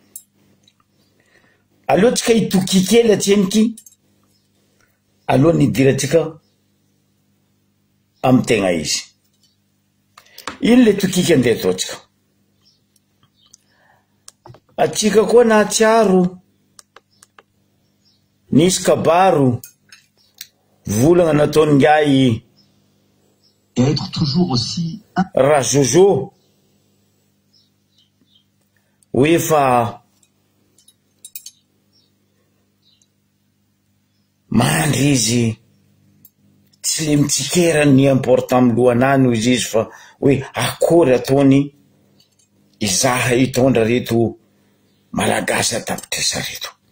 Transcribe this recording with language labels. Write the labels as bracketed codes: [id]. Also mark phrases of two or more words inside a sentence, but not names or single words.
[mg] Alohatsika hitoky kely atseniky, aloha nidiratsika amy tegna izy. Ino le tokiky andeha ataotsika? Atsika koa nahatsiaro nisy kabaro volagna nataony ngiay [fr] être toujours aussi [mg] Rajojo hoe fa mandry izy tsy le mitsikera ny important amy lohanany izy fa hoe akory ataony izaha hitondra reto malagasy atapitresa reto.